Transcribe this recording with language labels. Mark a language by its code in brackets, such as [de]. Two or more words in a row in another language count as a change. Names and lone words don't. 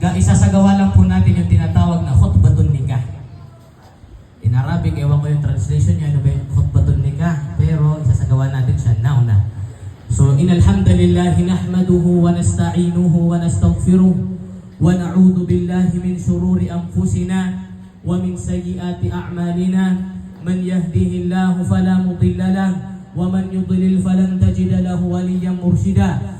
[tl] Isasagawa lang po natin yung tinatawag na [ar] خطبة النكاح. [en] In Arabic, [tl] ewan ko yung translation niya, ano ba yung [ar] خطبة النكاح, [tl] pero isasagawa natin siya now na. [ar] So, إن الحمد لله نحمده ونستعينه ونستغفره ونعوذ بالله من شرور أنفسنا ومن سيئات أعمالنا من يهده الله فلا مضل له ومن يضلل فلن تجد له وليا مرشدا.